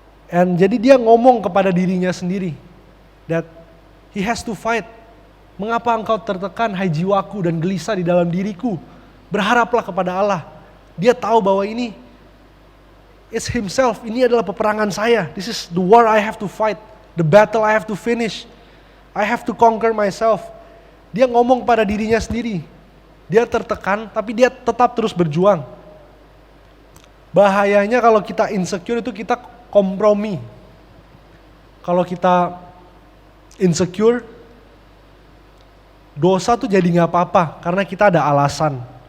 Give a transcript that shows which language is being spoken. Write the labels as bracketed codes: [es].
[id] Jadi dia ngomong kepada dirinya sendiri, [en] that he has to fight. [id] Mengapa engkau tertekan, hai jiwaku, dan gelisah di dalam diriku? Berharaplah kepada Allah. Dia tahu bahwa ini [en] is himself, [id] ini adalah peperangan saya. [en] This is the war I have to fight, the battle I have to finish. I have to conquer myself. [id] Dia ngomong pada dirinya sendiri. Dia tertekan, tapi dia tetap terus berjuang. Bahayanya kalau kita insecure itu kita kompromi. Kalau kita insecure, dosa tuh jadi gak apa-apa karena kita ada alasan.